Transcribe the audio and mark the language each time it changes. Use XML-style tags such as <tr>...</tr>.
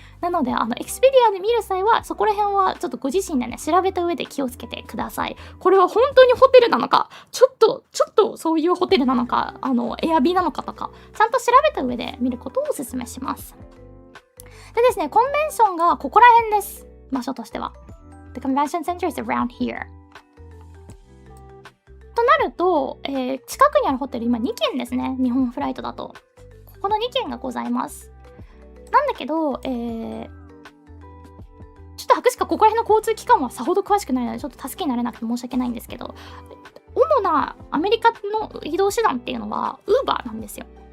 <ja>なので、エクスペディアで見る際は、そこら辺はちょっとご自身でね、調べた上で気をつけてください。これは本当にホテルなのか、ちょっとそういうホテルなのか、エアビーなのかとか、ちゃんと調べた上で見ることをお勧めします。でですね、コンベンションがここら辺です。場所としては。</ja> <en>The convention center is around here.</en> <ja>となると、近くにあるホテル今2軒ですね。日本フライトだと。この2軒がございます。なんだけど、ちょっと博士かここら辺の交通機関はさほど詳しくないので、ちょっと助けになれなくて申し訳ないんですけど、主なアメリカの移動手段っていうのは、ウーバーなんですよ。</ja>